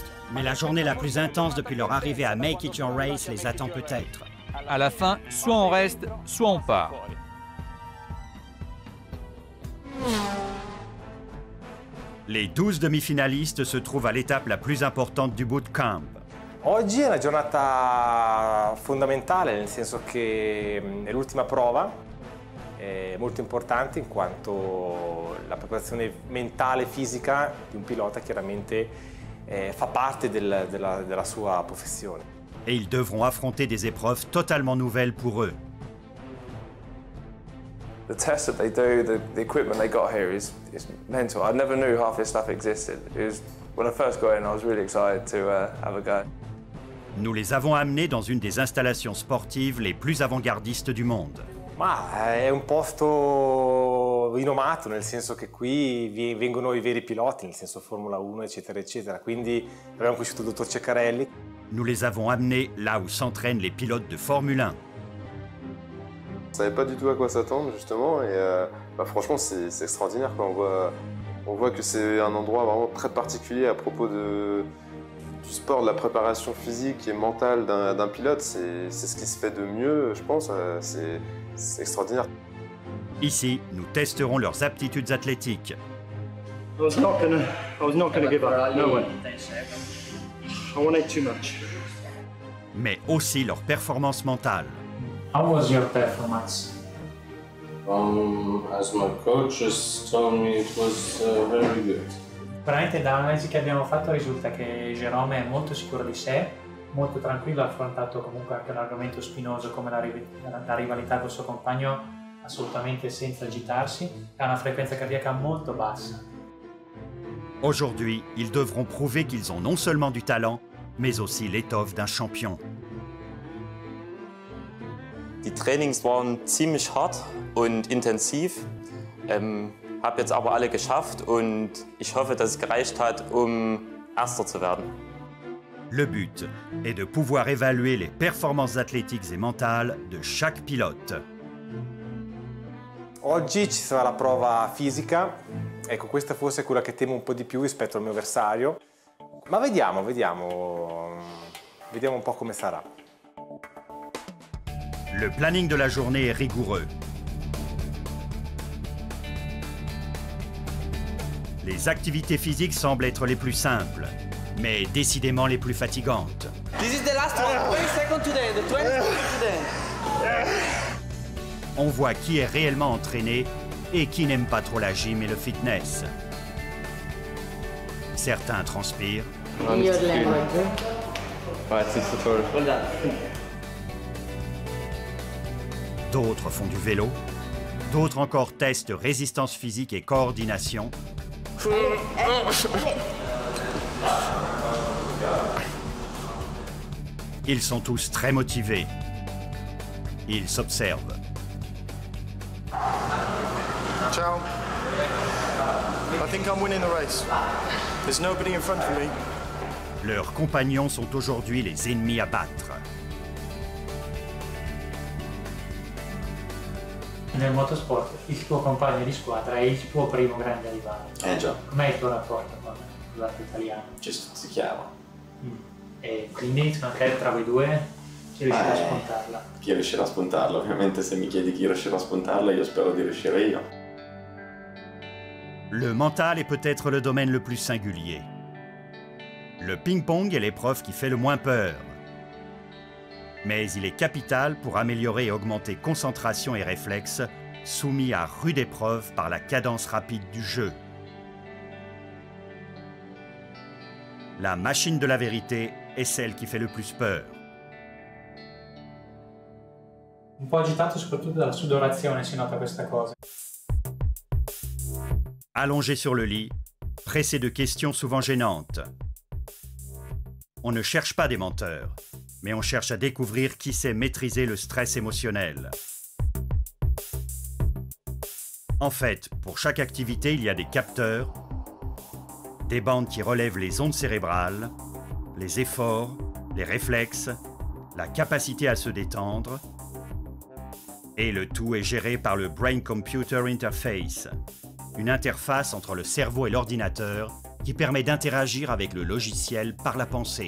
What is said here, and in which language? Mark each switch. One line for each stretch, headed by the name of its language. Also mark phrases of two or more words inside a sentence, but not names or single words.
French: Mais la journée la plus intense depuis leur arrivée à Make It Your Race les attend peut-être. À la fin, soit on reste, soit on part. Les 12 demi-finalistes se trouvent à l'étape la plus importante du bootcamp.
Italian: Oggi è una giornata fondamentale, nel senso che è l'ultima prova, è molto importante in quanto la preparazione mentale e fisica di un pilota chiaramente fa parte della sua professione.
French: Et ils devront affronter des épreuves totalement nouvelles pour eux.
English: The tests that they do, the equipment they got here is mental. I never knew half this stuff existed. When I first got in, I was really excited to have a go.
French: Nous les avons amenés dans une des installations sportives les plus avant-gardistes du monde.
Italian: Ma è un posto rinomato, nel senso che qui vengono i veri piloti, nel senso Formula 1, eccetera, eccetera. Quindi abbiamo conosciuto il dottor Ceccarelli.
French: Nous les avons amenés là où s'entraînent les pilotes de Formule 1. On savait pas du tout à quoi s'attendre justement et franchement c'est extraordinaire quoi. On voit que c'est un endroit vraiment très particulier à propos du sport, de la préparation physique et mentale d'un pilote. C'est ce qui se fait de mieux, je pense. C'est extraordinaire. Ici, nous testerons leurs aptitudes athlétiques.
English: I was not gonna give up. No way. I wanted too much.
French: Mais aussi leur performance mentale.
English: How was your performance? As my coach just told me, it was very good.
Italian: Veramente dall'analisi che abbiamo fatto risulta che Jérôme è molto sicuro di sé, molto tranquillo, ha affrontato comunque anche un argomento spinoso come la rivalità col suo compagno assolutamente senza agitarsi e ha una frequenza cardiaca molto bassa.
French: Aujourd'hui, ils devront prouver qu'ils ont non seulement du talent, mais aussi l'étoffe d'un champion.
German: Die Trainings waren ziemlich hart und intensiv, habe jetzt aber alle geschafft und ich hoffe, dass es gereicht hat, Erster zu werden.
French: Le but est de pouvoir évaluer les performances athlétiques et mentales de chaque pilote.
Italian: Oggi ci sarà la prova fisica, ecco questa forse è quella che temo un po' di più rispetto al mio avversario, ma vediamo un po' come sarà.
French: Le planning de la journée est rigoureux. Les activités physiques semblent être les plus simples, mais décidément les plus fatigantes.
English: This is the last one. 20 seconds to the end. 20 seconds to the end.
French: On voit qui est réellement entraîné et qui n'aime pas trop la gym et le fitness. Certains transpirent. D'autres font du vélo. D'autres encore testent résistance physique et coordination. Ils sont tous très motivés. Ils s'observent.
Italian: Ciao.
English: I think I'm winning the race. There's nobody in front of me.
French: Leurs compagnons sont aujourd'hui les ennemis à battre.
Italian: Nel motorsport il tuo compagno di squadra è il tuo primo grande rivale. Già. Com'è il tuo rapporto con il pilota italiano? Ci stuzzichiamo. E quindi magari tra voi due chi riuscirà a spuntarla? Chi riuscirà a spuntarla? Ovviamente se mi chiedi chi riuscirà a spuntarla io spero di riuscire io.
French: Le mental est peut-être le domaine le plus singulier. Le ping-pong est l'épreuve qui fait le moins peur. Mais il est capital pour améliorer et augmenter concentration et réflexes, soumis à rude épreuve par la cadence rapide du jeu. La machine de la vérité est celle qui fait le plus peur.
Italian: Un po' agitato soprattutto dalla sudorazione si nota questa cosa.
French: Allongé sur le lit, pressé de questions souvent gênantes. On ne cherche pas des menteurs, mais on cherche à découvrir qui sait maîtriser le stress émotionnel. En fait, pour chaque activité, il y a des capteurs, des bandes qui relèvent les ondes cérébrales, les efforts, les réflexes, la capacité à se détendre, et le tout est géré par le
English: Brain Computer Interface,
French: une interface entre le cerveau et l'ordinateur qui permet d'interagir avec le logiciel par la pensée.